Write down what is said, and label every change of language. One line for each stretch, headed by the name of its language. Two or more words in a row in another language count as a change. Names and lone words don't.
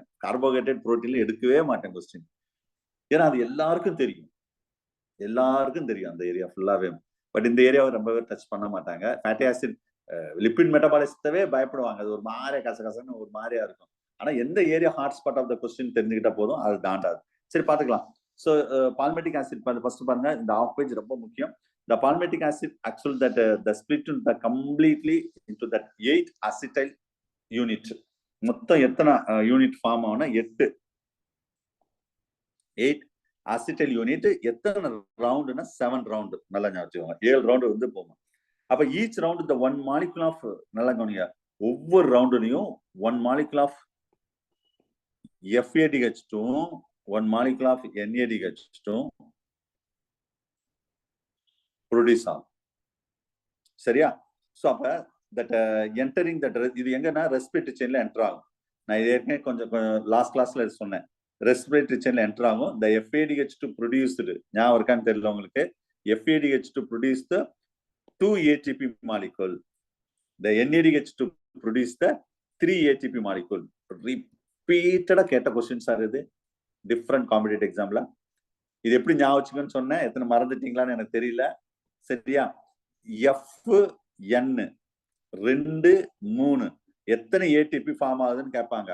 English: carbohydrate proteinல
Tamil: எடுக்கவே மாட்டேன் கொஸ்டின். ஏன்னா அது எல்லாருக்கும் தெரியும் அந்த ஏரியா ஃபுல்லாவே. பட் இந்த ஏரியாவை ரொம்பவே டச் பண்ண மாட்டாங்க.
English: fatty acid lipid metabolismத்தவே
Tamil: பயப்படுவாங்க. அது ஒரு மாதிரியா கசகசன்னு ஒரு மாதிரியா இருக்கும். ஆனா எந்த ஏரியா
English: hot spot of the question
Tamil: தெரிஞ்சுக்கிட்டா போதும், அது தாண்டாது. சரி, பாத்துக்கலாம்.
English: so palmitic acid first
Tamil: பாருங்க, இந்த
English: half page
Tamil: ரொம்ப முக்கியம்.
English: The palmitic acid actually that the split the completely into that 8 acetyl unit.
Tamil: மொத்தம் எத்தனை
English: unit form
Tamil: ஆகும்னா 8
English: acetyl unit.
Tamil: எத்தனை ரவுண்டுனா 7 ரவுண்டு. நல்லா ஞாபகம், 7 ரவுண்டு வந்து போகும். அப்ப
English: each round
Tamil: இந்த 1
English: molecule of,
Tamil: நல்லா கவனிங்க, ஒவ்வொரு ரவுண்டுலையும் 1
English: molecule of FADH2 1 molecule of NADH2 produce
Tamil: ஆகும். சரியா, சோ அப்ப
English: that entering that
Tamil: இது எங்கன்னா
English: respiratory chainல enter
Tamil: ஆகும். நான் இது ஏற்கனவே கொஞ்சம்
English: last classல
Tamil: சொன்னேன்.
English: respiratory chainல enter
Tamil: ஆகும்.
English: the FADH2 ப்ரொடியூஸ்டு,
Tamil: ஞாபகம் இருக்கான்னு தெரியல உங்களுக்கு.
English: FADH2 produced 2 ATP molecule. The NADH2 produced 3 ATP molecule.
Tamil: ரிப்பீட்டடா கேட்ட கொஸ்டின் சார் இது
English: different competitive examல.
Tamil: இது எப்படி ஞாபகம் வச்சுக்கணும்னு சொன்னேன், எத்தனை மறந்துட்டீங்களான்னு எனக்கு தெரியல. சரியா, FN 2 3 எத்தனை
English: ATP form
Tamil: ஆகுதுன்னு கேட்பாங்க.